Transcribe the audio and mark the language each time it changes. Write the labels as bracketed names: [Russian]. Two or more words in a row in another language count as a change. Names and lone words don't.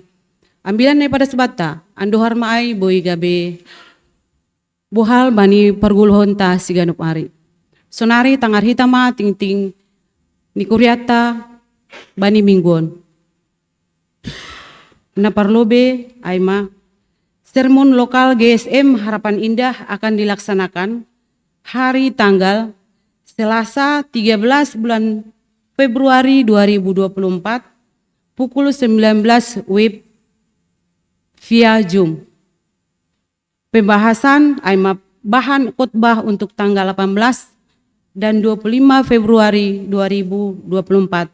[Batak Simalungun] Ambilan ne pada sebata, ando harma ai boi gabe buhal bani pergulhon ta siganup ari. Sonari tangar hitama ting ting nikuriata bani mingguon. Na parlobe aima [Indonesian] sermon lokal GSM Harapan Indah akan dilaksanakan hari tanggal Selasa 13 bulan Februari 2024 pukul 19 WIB via Zoom. Pembahasan aima bahan khotbah untuk tanggal 18 dan 25 Februari 2024.